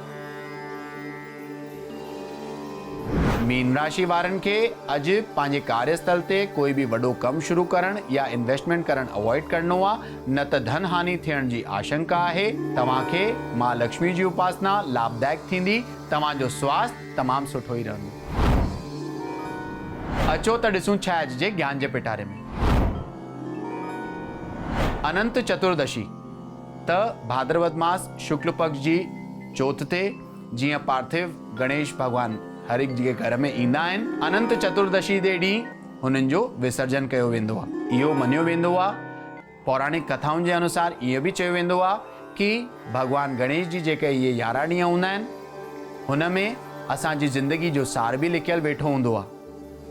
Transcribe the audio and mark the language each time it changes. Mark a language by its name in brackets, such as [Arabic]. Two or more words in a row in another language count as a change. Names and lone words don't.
[Sindhi] मीन राशि वारनि खे अॼु पंहिंजे कार्यस्थल ते कोई भी वॾो कमु शुरू करणु या इन्वेस्टमेंट करणु अवॉइड करणो आहे, न त धन हानि थियण जी आशंका आहे। तव्हांखे मां लक्ष्मी जी उपासना लाभदायक थींदी। तव्हांजो स्वास्थ्य तमामु सुठो ई रहंदो। अचो त ॾिसूं छा अॼु जे ज्ञान जे पिटारे में। अनंत चतुर्दशी त भाद्रवद मास शुक्ल पक्ष जी चौथ ते जीअं पार्थिव गणेश भगवान हर एक जी घर में ईंदा आहिनि। अनंत चतुर्दशी जे ॾींहुं हुननि जो विसर्जन कयो वेंदो आहे। इहो मञियो वेंदो आहे। पौराणिक कथाउनि जे अनुसार ईअं बि चयो वेंदो आहे कि भगवान गणेश जी जेके इहे 11 ॾींहं हूंदा आहिनि, हुन में असांजी ज़िंदगी जो सार भी लिखियल वेठो हूंदो आहे।